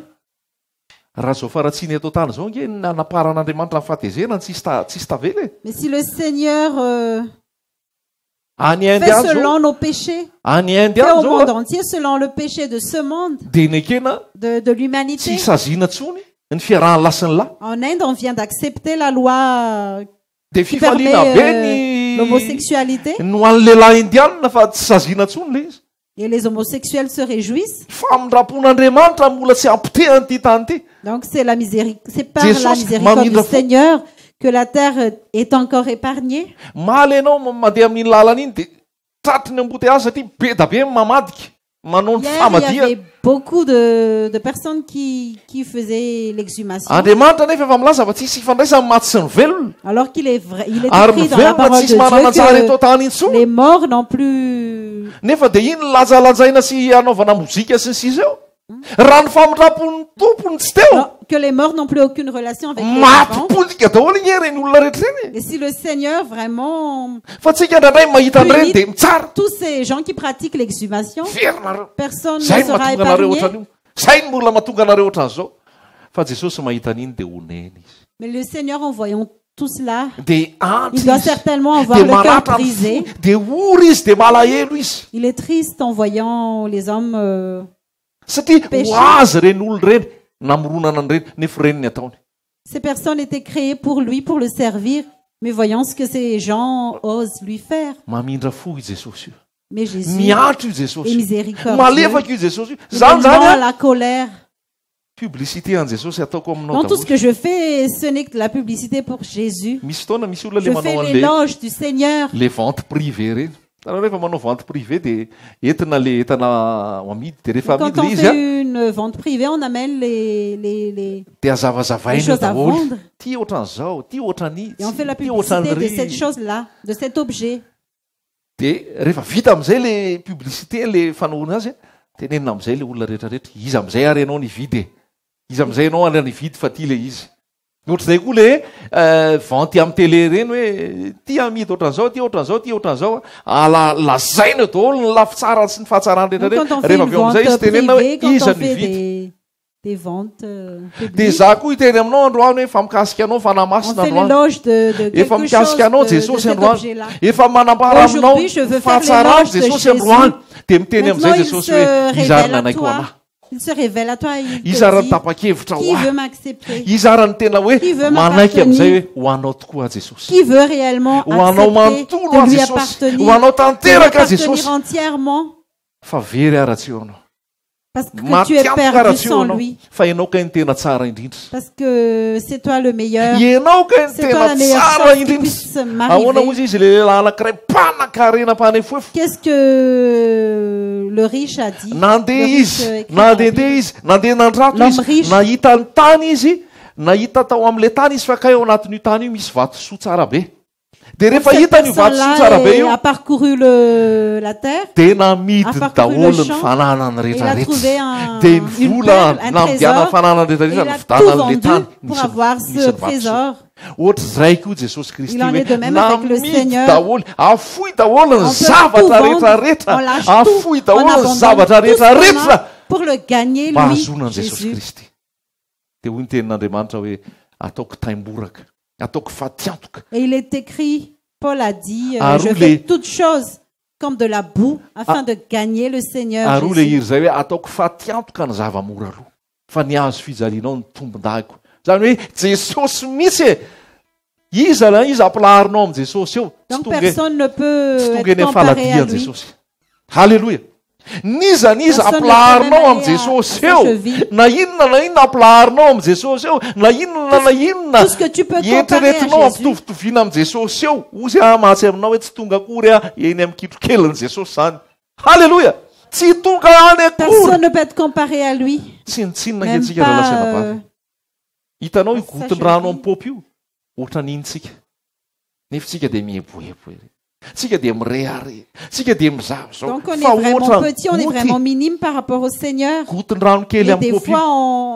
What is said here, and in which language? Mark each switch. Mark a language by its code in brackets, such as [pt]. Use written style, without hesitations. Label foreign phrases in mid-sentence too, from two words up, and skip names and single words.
[mg] Raha zao faratsiny eto tany zao nge nanaparan'Andriamanitra ny fahatezerana tsisy tavela e. [fr] Mais si le Seigneur [mg] Any Inde [fr] fait [mg] any zao, [fr] selon nos péchés, [mg] any Inde [fr] fait [mg] any [fr] au monde [mg] zao [fr] entier selon le péché de ce monde, [mg] dia nekena [fr] de [mg] tsy [fr] l'humanité. [mg] isazina tsony ny fiarahany lasiny lahy. [fr] En Inde, on vient d'accepter la loi [mg] Dia [fr] qui [mg] fifaliana be [fr] permet l'homosexualité. [mg] no an'ny lehilahy indianina fa tsy sazina tsony le izy. [fr] Et les homosexuels se réjouissent. [mg] Famindrapon'Andriamanitra mbola tsy ampitehany ty tany ty. [fr] Donc c'est c'est par Jesus, la miséricorde [mg] mamindra [fr] du [mg] fo. [fr] Seigneur que la terre est encore épargnée. [mg] Maly ianao mandeha amin'iny lalana iny dia tratriny embouteillage satria be da be mamadika manao ny [fr] Hier, il y [mg] famadia. [fr] avait beaucoup de personnes qui faisaient l'exhumation. [mg] Andriamanitra nefa efa milaza fa tsisy ifandraisany maty sy ny velona. [fr] Alors qu'il est vrai, il est [mg] Ary [fr] écrit [mg] ny [fr] dans la [mg] velona [fr] parole de [mg] tsisy manananjara eto [fr] Dieu [mg] tany intsony. [fr] que les morts n'ont plus. [mg] Nefa dia iny lazalanjaina sy anaovana mozika sy ny sisa eo. Raha ny famindrapon'ny tompony tsy teo. [fr] Non, que les morts n'ont plus aucune relation avec les [mg] Maty [fr] vivants. [mg] politika daholo iny reny olona rehetrareny. [fr] Et si le Seigneur vraiment, [mg] Fa tsika indraindray mahita an'ireny dia mitsara. [fr] tous ces gens qui pratiquent l'exhumation, [mg] Verynareo. [fr] personne ne [mg] Zay no [fr] sera [mg] mahatonga anareo [fr] épargné. [mg] ohatran'io. Zay no mbola mahatonga anareo ohatran'izao. Fa Jesosy mahita an'iny dia honeny izy. [fr] Mais le Seigneur, en voyant tout cela, [mg] Dia antsy [fr] il doit [mg] izy. [fr] certainement avoir [mg] Dia [fr] le cœur [mg] maratra ny [fr] brisé. [mg] fo. Dia ory izy dia malahelo izy. [fr] Il est triste en voyant les hommes. [mg] Satria [fr] Péché. [mg] ho azy reny olo reny namoronana an'ireny nefa reny ny ataony. [fr] Ces personnes étaient créées pour lui, pour le servir. Mais voyons ce que ces gens osent lui faire. [mg] Mamindra fo i Jesosy io. [fr] Mais Jésus [mg] Miatro io [fr] est [mg] Jesosy io. [fr] miséricordieux. [mg] Malefaka io Jesosy io. [fr] Il [mg] Zany [fr] est [mg] zany [fr] lent à [mg] a. [fr] la colère. [mg] publicité an Jesosy ataoko aminao [fr] Dans tout ce [mg] daholo. [fr] que je fais, ce n'est que de la publicité pour Jésus. [mg] Misy fotoana misy olona le [fr] Je [mg] manao [fr] fais [mg] an'le [fr] l'éloge du Seigneur. [mg] le [fr] vente privé [mg] reny. Tarao rehefa manao [fr] vente privé [mg] dia entina le entana ho amidy dia rehefa [fr] Quand [mg] amidy [fr] on [mg] le izy a [fr] fait une vente privée, on amène les [mg] dia [fr] les [mg] hazavazavaina [fr] choses à [mg] daholo. [fr] vendre. [mg] Ty ohatran'izao, ty ohatran'izy, [fr] et on fait la [mg] ty [fr] publicité de cette [mg] ohatran'iry. [fr] chose-là, de cet objet. [mg] Dia rehefa vita amin'izay le publicité le fanaovana azy tenenina amin'izay le olona rehetrarehetra izy amin'izay ary ianao nividy izy amin'izay ianao ary nividy fa ty le izy. Ohatr'izay koa le venty amin'ny télé reny hoe ty amidy ohatran'izao, ty ohatran'izao, ty ohatran'izao lazaina daholo ny lafitsara sy ny fahatsarany [fr] Donc, quand [mg] rehetrarehetra. [fr] on fait [mg] Rehefa [fr] une [mg] avy eo amin'izay izy [fr] vente [mg] tenenina hoe [fr] privée, quand [mg] iza [fr] on fait [mg] nividy. [fr] des ventes [mg] Dia [fr] publiques, [mg] za koa hiteny aminao androany hoe fa mikasika anao fanahy [fr] on [mg] masina [fr] fait [mg] androany. [fr] l'éloge de [mg] Efa [fr] quelque [mg] mikasika [fr] chose [mg] anao [fr] de [mg] Jesosy [fr] cet [mg] androany. [fr] objet-là. [mg] Efa manambara aminao [fr] Aujourd'hui, je veux faire [mg] fahatsarany [fr] l'éloge de [mg] Jesosy [fr] Jésus. [mg] androany. Dia miteny [fr] Maintenant, [mg] amin'izay [fr] il [mg] Jesosy [fr] se [mg] hoe izy ary [fr] révèle à [mg] nanaiko [fr] toi. [mg] anahy. [fr] Il se révèle à toi et il [mg] Izy ary [fr] te dit [mg] nitapa-kevitra ho [fr] qui veut [mg] ahy. [fr] m'accepter, [mg] Izy ary ny tena hoe [fr] Qui veut [mg] manaiky amin'izay [fr] m'appartenir? [mg] hoe ho anao tokoa a Jesosy. [fr] qui veut réellement [mg] Ho anao [fr] accepter [mg] manontolo [fr] de [mg] a [fr] lui [mg] Jesosy. Ho [fr] appartenir, [mg] anao [fr] de lui [mg] tanteraka a Jesosy. [fr] appartenir entièrement, [mg] Fa very ara-tsy eo anao. [fr] parce que tu es [mg] Matiantoka [fr] perdu [mg] ara-tsy eo [fr] sans [mg] anao. [fr] lui, [mg] Fa ianao ka ny tena tsara indrindra. [fr] parce que c'est toi le meilleur, [mg] Ianao ka ny [fr] c'est toi [mg] tena [fr] la meilleure [mg] tsara [fr] chose qui [mg] indrindra. [fr] puisse [mg] Ahoana [fr] m'arriver. [mg] ozy izy le lehilahy anankiray mpanan-karena mpanefoefo. [fr] Qu'est-ce que le riche a dit? [mg] Nandeha [fr] Le riche, [mg] izy, [fr] écrit dans la [mg] nandehandeha [fr] Bible. [mg] izy, nandeha nandrato [fr] L'homme [mg] izy, [fr] riche. [mg] nahita ny tany izy, nahita tao amin'ilay tany izy fa kay ao anatin'io tany io misy vatosoa tsara be. Dia rehefa [fr] Cette [mg] hitany io vatosoa tsara be [fr] personne-là [mg] io, [fr] a parcouru la terre. [mg] dia namidiny [fr] a parcouru [mg] daholo [fr] le [mg] ny [fr] champ, [mg] fananany [fr] et il a trouvé [mg] rehetrarehetra. Dia ny [fr] une [mg] vola [fr] perle, un [mg] namdiana ny [fr] trésor, [mg] fananany [fr] et il [mg] rehetrarehetra [fr] a [mg] ny [fr] tout [mg] vidanan'ilay [fr] vendu [mg] tany. [fr] pour avoir [mg] Nisy [fr] ce [mg] ny vatosoa. [fr] trésor. [mg] Ohatr'izay koa Jesosy Kristy [fr] Il en est de [mg] hoe [fr] même avec le [mg] namidy [fr] Seigneur. [mg] daholo, afohy daholo ny [fr] On peut [mg] zavatra [fr] tout vendre, [mg] rehetrarehetra, [fr] on lâche [mg] afohy [fr] tout, on [mg] daholo ny [fr] abandonne [mg] zavatra [fr] tout ce qu'on [mg] rehetrarehetra [fr] a pour le gagner, [mg] mba [fr] lui, [mg] hahazoana Jesosy [fr] Jésus. [mg] Kristy. Dia hoy ny tenin'Andriamanitra hoe ataoko taimboraka, ataoko fatiantoka. [fr] Et il est écrit, Paul a dit, [mg] Ary [fr] je [mg] le- [fr] fais toutes choses comme de la boue afin de gagner le Seigneur [mg] Ary ho le [fr] Jésus. [mg] iry zay hoe ataoko fatiantoka ny zavamora aloha fa ny azo fijalianao ny tombon-dahiko. Zany hoe Jesosy mihitsy e. Iza la iza ampilaharinao amin'ny Jesosy eo. Tsy [fr] Donc [mg] tonga e- [fr] personne ne [mg] tsy [fr] peut [mg] tonga [fr] être [mg] eny amin'ny [fr] comparé à [mg] faladian [fr] lui. [mg] Jesosy. Halleluja. Niza niza [fr] Personne ne [mg] ampilaharinao [fr] peut même [mg] amin'ny [fr] aller [mg] Jesosy [fr] à sa [mg] eo. [fr] cheville. [mg] Na inona ampilaharinao amin'ny Jesosy eo. Na inona [fr] Tout ce que tu peux comparer [mg] eritreretinao [fr] à Jésus. [mg] ampitovitovina amin'ny Jesosy eo. Ozy mahatsy aminao hoe tsy tonga akory eny amin'ny kitrokeliny Jesosy zany. Halleluja. Tsy tonga any akory. [fr] Personne ne peut être comparé à lui. [mg] Tsinitsinina [fr] Même [mg] ngentsika raha [fr] pas [mg] lasana hitanao io [fr] sa [mg] gotin-drano [fr] cheville. [mg] amin'ny popy io ohatra n'intsika nefa tsika dia mieboebo ery tsika dia mirehare tsika dia mizava zao [fr] Donc on est [mg] fa [fr] vraiment [mg] ohatra [fr] petit, on est vraiment minime par rapport au Seigneur. [mg] gotin-drano kely [fr] Et [mg] amin'ny [fr] des [mg] popy [fr] fois, [mg] io